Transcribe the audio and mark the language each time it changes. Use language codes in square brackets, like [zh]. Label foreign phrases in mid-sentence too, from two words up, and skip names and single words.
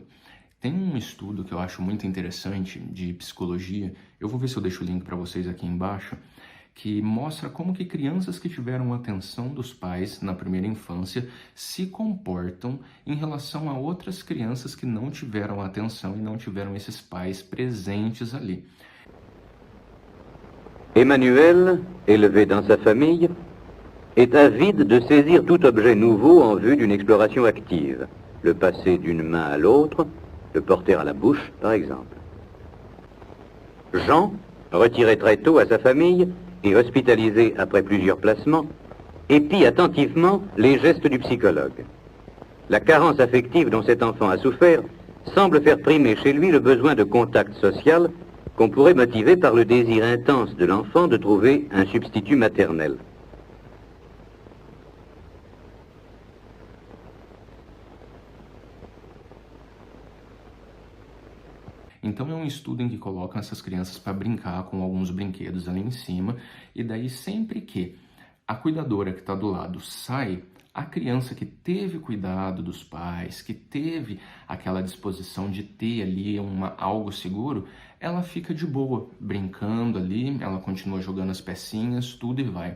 [pt] Tem um estudo que eu acho muito interessante de psicologia, eu vou ver se eu deixo o link para vocês aqui embaixo, que mostra como que crianças que tiveram a atenção dos pais na primeira infância se comportam em relação a outras crianças que não tiveram a atenção e não tiveram esses pais presentes ali. [fr] Emmanuel, élevé dans sa famille, est avide de saisir tout objet nouveau en vue d'une exploration active, le passer d'une main à l'autre, le porter à la bouche, par exemple. Jean, retiré très tôt à sa famille et hospitalisé après plusieurs placements, épie attentivement les gestes du psychologue. La carence affective dont cet enfant a souffert semble faire primer chez lui le besoin de contact social qu'on pourrait motiver par le désir intense de l'enfant de trouver un substitut maternel. [pt] Então é um estudo em que colocam essas crianças para brincar com alguns brinquedos ali em cima, e daí sempre que a cuidadora que está do lado sai, a criança que teve cuidado dos pais, que teve aquela disposição de ter ali algo seguro, ela fica de boa, brincando ali, ela continua jogando as pecinhas, tudo e vai.